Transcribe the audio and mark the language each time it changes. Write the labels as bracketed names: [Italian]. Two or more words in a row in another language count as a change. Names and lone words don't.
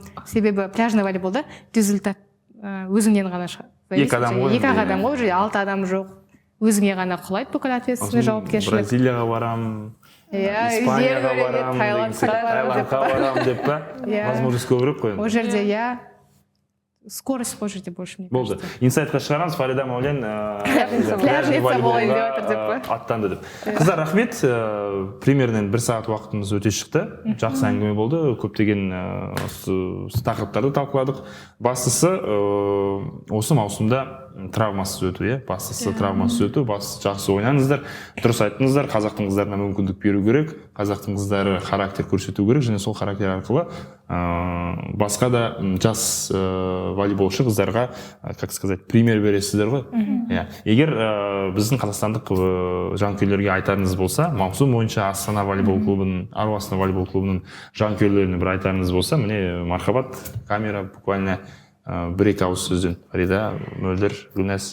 [Kazakh] Себебі [Russian] пляжный волейболда [Kazakh] результат өзіңнен ғана шығады. Екі адам ғой, 6 адам жоқ. Өзіңе ғана құлайды бүкіл ответственность, жауапкершілік. Бразилияға барам, Испанияға барамын деген сияқты, Таиландқа барамын деп па, возможность көбірек қой. Ол жерде скорость ол жерде [Russian] больше мне [Kazakh] болды. Инсайтқа шығарамыз, Фарида Маулен [Russian] пляжный волейболға [Kazakh] аттанды деп. Қыздар, рахмет. Примернен 1 сағат уақытымыз өте шықты. Жақсы әңгіме болды. Көптеген тақырыптарды талқыладық. Бастысы осы маусымда травмасыз өту, бастысы травмасыз өту, жақсы ойнаңыздар, дұрыс айттыңыздар, қазақтың қыздарына мүмкіндік беру керек, қазақтың қыздары характер көрсету керек, және сол характер арқылы басқа да жас волейболшы қыздарға, [Russian] как сказать, пример [Kazakh] бересіздер ғой. Егер біздің қазақстандық жанкүйерлерге айтарыңыз болса, маусым бойынша Астана волейбол клубының, Ару Астана волейбол клубының жанкүйерлеріне бір айтарыңыз болса, міне мархабат, камера буквально 1-2 ауыз сөзден. Фарида, Мөлдір, Гүлнәс.